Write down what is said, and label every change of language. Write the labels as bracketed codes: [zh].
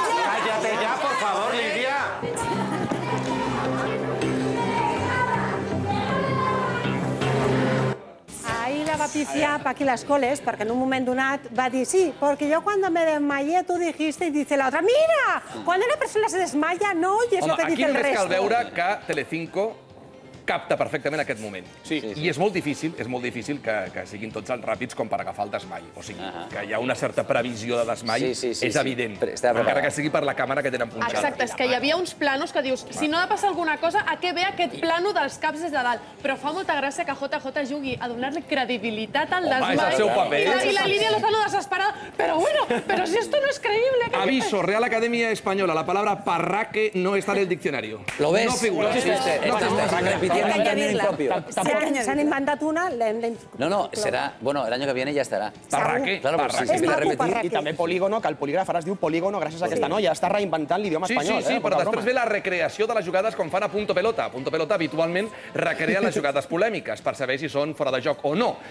[es] Cállate ya, por favor, Lidia. Ahí la va pifiar Paqui les Coles [ca] perquè en un moment donat va dir sí, [es] porque yo cuando me desmayé tú dijiste y dice la otra mira, cuando una persona se desmaya no oyes lo que dice el resto. [ca] Aquí només cal veure que Telecinco capta perfectament aquest moment. I és molt difícil que siguin tots els ràpids com per agafar el desmai. O sigui, que hi ha una certa previsió de desmai, és evident. Encara que sigui per la càmera que tenen punxada. Exacte, és que hi havia uns planos que dius, si no ha de passar alguna cosa, a què ve aquest plano dels caps des de dalt? Però fa molta gràcia que JJ jugui a donar-li credibilitat al desmai. és el seu paper. I la Lídia Lozano desesperada, però bueno, [es] pero si esto no es creíble. Aviso, Real Academia Española, la palabra parraque no está en el diccionario. ¿Lo ves? No figura. No existe. [ca] S'han inventat una, No, serà... [es] Bueno, el año que viene ya estarà. Parraque. Claro, pues sí, se empieza a repetir. [ca] I també polígono, que el polígraf ara es diu polígono gràcies a aquesta noia. Està reinventant l'idioma espanyol. Sí, però després ve la recreació de les jugades com fan a Punto Pelota. Punto Pelota habitualment recrea les jugades polèmiques per saber si són fora de joc o no.